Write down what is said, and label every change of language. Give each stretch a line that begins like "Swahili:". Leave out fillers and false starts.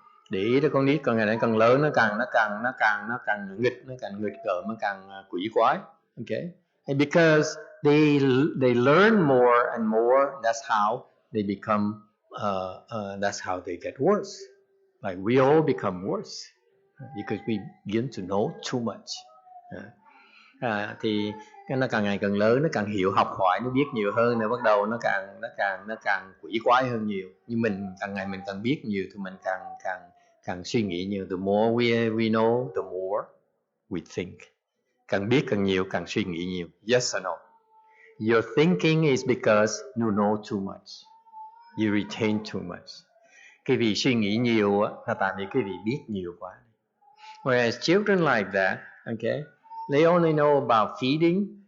Vietnamese: Để ý đó, con nít càng ngày nó càng lớn, nó càng nghịch, nó càng nghịch ngợm, nó càng quỷ quái.
English: Okay? And because they learn more and more, that's how they become that's how they get worse. Like we all become worse because we begin to know too much.
Vietnamese: Thì nó càng ngày càng lớn, nó càng hiểu, học hỏi, nó biết nhiều hơn, rồi bắt đầu nó càng quỷ quái hơn nhiều. Nhưng mình càng ngày mình càng biết nhiều thì mình càng suy nghĩ nhiều.
English: The more we know, the more we think.
Vietnamese: Càng biết càng nhiều, càng suy nghĩ nhiều.
English: Yes or no? Your thinking is because you know too much. You retain too much.
Vietnamese: Cái vì suy nghĩ nhiều là tại vì cái vì biết nhiều quá.
English: Whereas children like that, okay, they only know about feeding.